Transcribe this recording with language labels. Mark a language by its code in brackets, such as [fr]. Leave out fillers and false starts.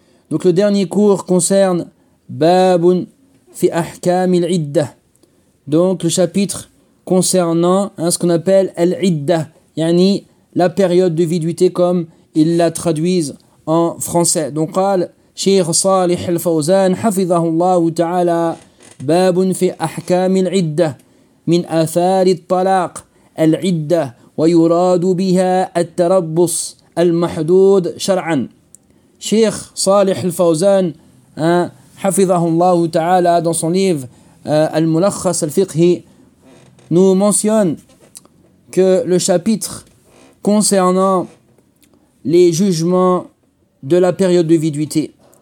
[fr] Donc le dernier cours concerne Babun fi ahkam al-idda. Donc le chapitre concernant ce qu'on appelle al-idda, yani la période de viduité comme ils la traduisent en français. [ar] Donc قال شيخ صالح الفوزان حفظه الله تعالى باب في احكام العده من اثار الطلاق العده ويراد بها التربص المحدود شرعا. [fr] شيخ صالح الفوزان [ar] حفظه الله تعالى [fr] dans son livre الملخص الفقهي nous mentionne que le chapitre concernant les jugements de la période de viduité.